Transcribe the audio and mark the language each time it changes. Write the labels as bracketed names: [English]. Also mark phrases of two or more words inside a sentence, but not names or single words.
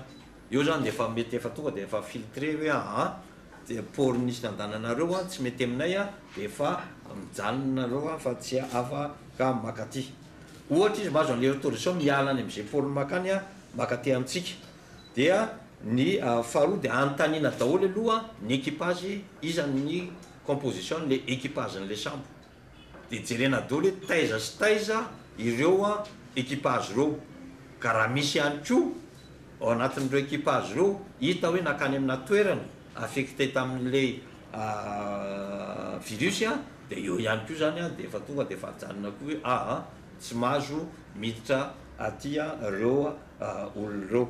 [Malagasy] Io zany dia efa mety efa tonga dia efa filtré hoe dia port nisy nandananareo tsy mety aminay dia efa mijanonareo fa tsy afaka makaty. Ohatra izy mahazo an'ilay autorisation miala any amin'izay port makany makaty amintsika. Dia ny faharoa dia anontaniana daholo aloha ny équipage izany composition le équipage le sambo dia jerena daholo hoe taiza sy taiza ireo équipage reo ka raha misy ihany koa ao anatin'ireo équipage reo hita hoe nakany amina toerana affecté tamin'ilay virus dia eo ihany koa zany dia efa tonga dia efa janona koa hoe tsy mahazo miditra aty reo olon'ireo.